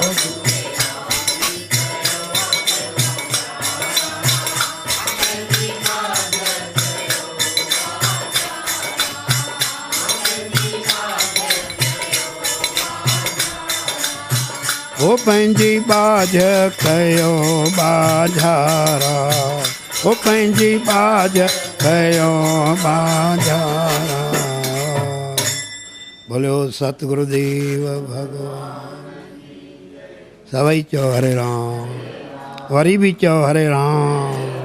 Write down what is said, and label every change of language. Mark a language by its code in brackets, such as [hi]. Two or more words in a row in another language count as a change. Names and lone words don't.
[sd] ओ पंहिंजी बाज कयो बाजारा ओ पंहिंजी बाज कयो बाजारा बोलो सतगुरुदेव भगवान सभई चओ हरे राम वरी भी चओ हरे राम